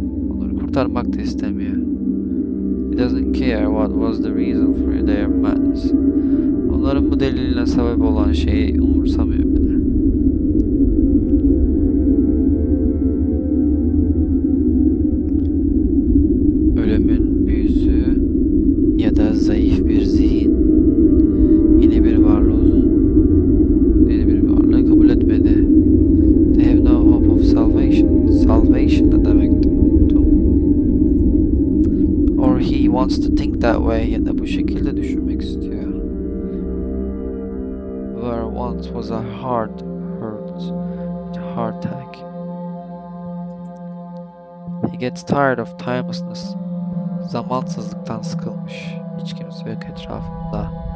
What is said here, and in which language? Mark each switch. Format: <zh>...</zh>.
<tr>Onları kurtarmak da istemiyor.</tr> <en>He doesn't care what was the reason for their madness.</en> <tr>Onların bu deliline sebep olan şeyi umursamıyor bile. Ölümün büyüsü ya da zayıf bir zihin yeni bir varlığı kabul etmedi.</tr> <en>They have no hope of salvation.</en> <tr>Salvation ne demekti?</tr> <en>Or he wants to think that way,</en> <tr>ya da bu şekilde düşünmek istiyor.</tr> <en>Where once was a heart hurts, a heart attack. He gets tired of timelessness.</en> <tr>Zamansızlıktan sıkılmış. Hiç kimse yok etrafında.</tr>